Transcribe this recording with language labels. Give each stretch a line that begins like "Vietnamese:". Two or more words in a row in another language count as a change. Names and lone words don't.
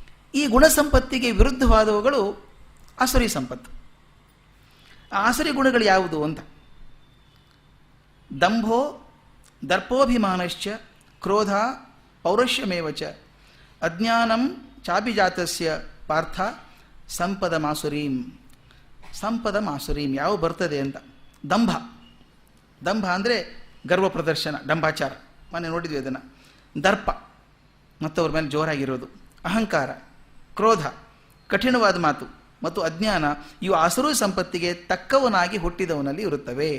Kannada: ಈ ಗುಣಸಂಪತ್ತಿಗೆ ವಿರುದ್ಧವಾದವುಗಳು ಆಸುರಿ ಸಂಪತ್ತು. ಆ ಆಸುರಿ ಗುಣಗಳು ಯಾವುದು ಅಂತ,
Sanskrit: ದಂಭೋ ದರ್ಪೋಭಿಮಾನಶ್ಚ ಕ್ರೋಧ ಪೌರುಷ್ಯಮೇವಚ ಅಜ್ಞಾನಂ ಚಾಭಿಜಾತಸ್ಯ ಪಾರ್ಥ ಸಂಪದ ಮಾಸುರೀಂ. ಸಂಪದ ಮಾಸುರೀಂ
Kannada: ಯಾವ ಬರ್ತದೆ ಅಂತ, ದಂಭ. ದಂಭ ಅಂದರೆ ಗರ್ವ ಪ್ರದರ್ಶನ, ಡಂಭಾಚಾರ, ಮೊನ್ನೆ ನೋಡಿದ್ವಿ ಅದನ್ನು. ದರ್ಪ, ಮತ್ತವ್ರ ಮೇಲೆ ಜೋರಾಗಿರೋದು. ಅಹಂಕಾರ, ಕ್ರೋಧ, ಕಠಿಣವಾದ ಮಾತು ಮತ್ತು ಅಜ್ಞಾನ, ಇವು ಆಸುರು ಸಂಪತ್ತಿಗೆ ತಕ್ಕವನಾಗಿ ಹುಟ್ಟಿದವನಲ್ಲಿ ಇರುತ್ತವೆ.